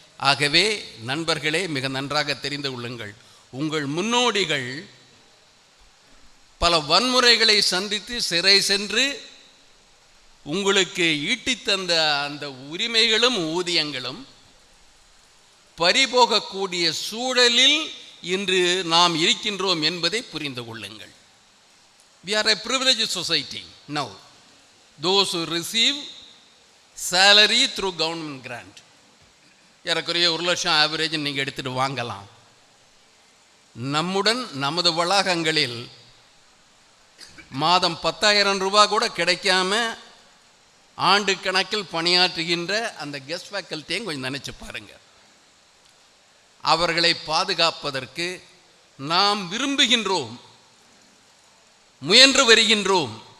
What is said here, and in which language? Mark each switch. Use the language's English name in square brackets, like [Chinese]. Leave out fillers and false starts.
[Tamil] ஆகவே நண்பர்களே, மிக நன்றாக தெரிந்து கொள்ளுங்கள், உங்கள் முன்னோடிகள் பல வன்முறைகளை சந்தித்து சிறை சென்று உங்களுக்கு ஈட்டித்தந்த அந்த உரிமைகளும் ஊதியங்களும் பறிபோகக்கூடிய சூழலில் இன்று நாம் இருக்கின்றோம் என்பதை புரிந்து கொள்ளுங்கள். [English] We are a privileged society now. Those who receive salary through government grant, [Tamil] ஏறக்குறைய 1 லட்சம் ஆவரேஜ் நீங்கள் எடுத்துகிட்டு வாங்கலாம். நம்முடன் நமது வளாகங்களில் மாதம் 10,000 ரூபாய் கூட கிடைக்காம ஆண்டு கணக்கில் பணியாற்றுகின்ற அந்த கெஸ்ட் ஃபேக்கல்ட்டியும் கொஞ்சம் நினச்சி பாருங்கள். அவர்களை பாதுகாப்பதற்கு நாம் விரும்புகின்றோம், முயன்று வருகின்றோம்.